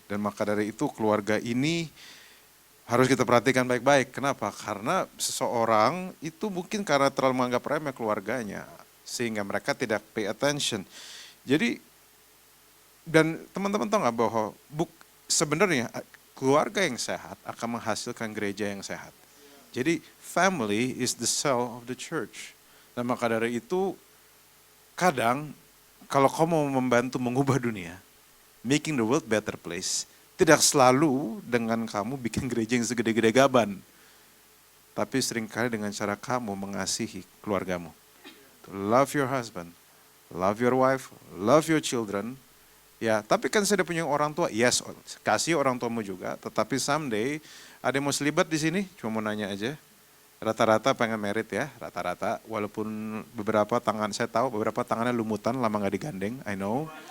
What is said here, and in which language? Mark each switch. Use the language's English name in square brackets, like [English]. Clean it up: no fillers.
[Indonesian] Dan maka dari itu keluarga ini harus kita perhatikan baik-baik. Kenapa? Karena seseorang itu mungkin karena terlalu menganggap remeh keluarganya, sehingga mereka tidak [English] pay attention. [Indonesian] Jadi, dan teman-teman tahu nggak bahwa sebenarnya keluarga yang sehat akan menghasilkan gereja yang sehat. Jadi [English] family is the cell of the church. [Indonesian] Dan maka dari itu kadang kalau kamu mau membantu mengubah dunia, [English] making the world better place, [Indonesian] tidak selalu dengan kamu bikin gereja yang segede-gede gaban. Tapi seringkali dengan cara kamu mengasihi keluargamu. [English] Love your husband, love your wife, love your children. [Indonesian] Ya, tapi kan saya udah punya orang tua, yes, kasih orang tuamu juga. Tetapi someday, ada yang mau selibat di sini? Cuma mau nanya aja. Rata-rata pengen merit ya, rata-rata. Walaupun beberapa tangan, saya tahu beberapa tangannya lumutan, lama gak digandeng, [English] I know.